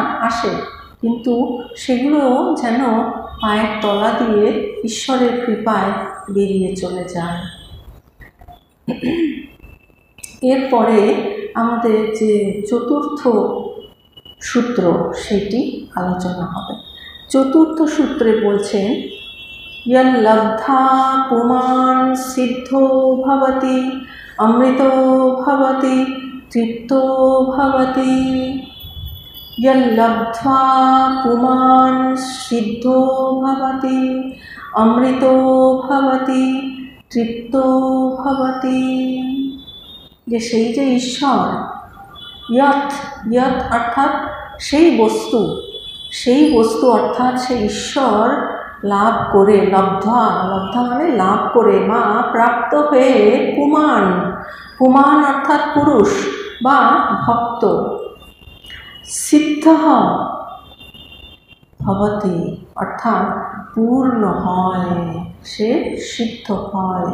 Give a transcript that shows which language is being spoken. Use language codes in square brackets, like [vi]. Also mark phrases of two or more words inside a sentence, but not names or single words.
[bn] আসে, কিন্তু সেগুলো যেন পায়ের তলা দিয়ে ঈশ্বরের কৃপায় বেরিয়ে চলে যায়। এরপরে আমাদের যে চতুর্থ সূত্র, সেটি আলোচনা হবে। চতুর্থ সূত্রে বলছেন, [sa] यल्लब्धा पुमान् सिद्धो भवति अमृतो भवति तृप्तो भवति। यल्लब्ध्वा पुमान् सिद्धो भवति अमृतो भवति तृप्तो भवति। [bn] যে সেই যে ঈশ্বর, [sa] यत् यत् [bn] অর্থাৎ সেই বস্তু, সেই বস্তু অর্থাৎ সেই ঈশ্বর লাভ করে, লব্ধা, লব্ধা মানে লাভ করে, মা প্রাপ্ত হয়ে, পুমান, পুমান অর্থাৎ পুরুষ বা ভক্ত, সিদ্ধ ভবতি অর্থাৎ পূর্ণ হয়, সে সিদ্ধ হয়।